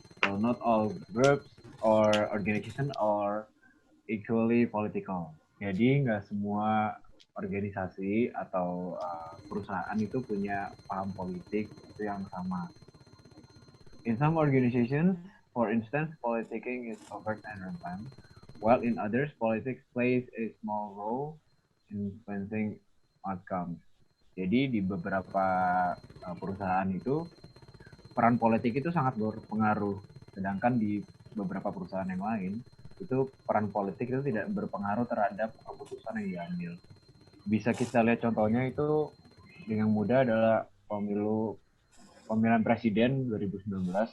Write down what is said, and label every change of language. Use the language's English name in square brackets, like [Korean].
[English] So not all groups or organization are equally political. [Indonesian] Jadi nggak semua organisasi atau perusahaan itu punya paham politik itu yang sama. [English] In some organizations, for instance, politicking is overt and rampant, while in others, politics plays a small role in influencing outcomes. [Indonesian] Jadi di beberapa perusahaan itu peran politik itu sangat berpengaruh, sedangkan di beberapa perusahaan yang lain itu peran politik itu tidak berpengaruh terhadap keputusan yang diambil. Bisa kita lihat contohnya itu dengan mudah adalah pemilihan presiden 2019.